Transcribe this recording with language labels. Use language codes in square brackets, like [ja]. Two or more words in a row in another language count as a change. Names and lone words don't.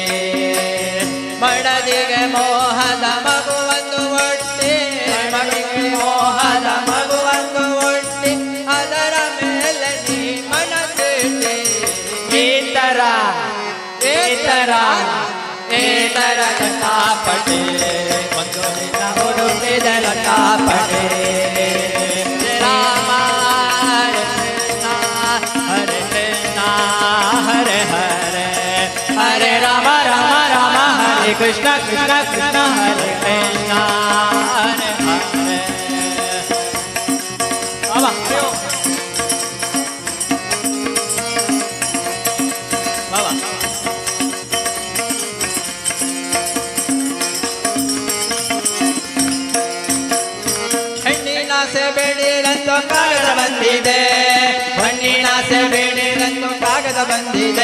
[kn] ಮಡದಿಗೆ ಮೋಹದ ಮಗುವನ್ನು ಒಟ್ಟಿ, ಮಡಿಗೆ ಮೋಹದ ಮಗುವನ್ನು ಒಟ್ಟಿ ಅದರ ಮೇಲೆ ನೀ ಮನದಿಟ್ಟಿ. ಏತರ ಲಟಾಪಟೆ ಒಂದು ದಿನ ಹುಡುಕಿದ ಲಟಾಪಟೆ. [sa] ರಾಮ ಹರೇ ಕೃಷ್ಣ ಹರೇ ಹರೇ, ಹರೇ ರಾಮ ರಾಮ ರಾಮ ಹರೇ ಕೃಷ್ಣ ಕೃಷ್ಣ ಕೃಷ್ಣ ಹರೇ ಕೃಷ್ಣ ಹರೇ ಹರೇ. [kn] ಬಾಬಾ ಬಾಬಾ ಹೆಣ್ಣಿನಾಸೆ ಬೇಡಿರೆಂದು ಕಾಗದ ಬಂದಿದೆ, ಹೆಣ್ಣಿನಾಸೆ ಬೇಡಿರೆಂದು ಕಾಗದ ಬಂದಿದೆ.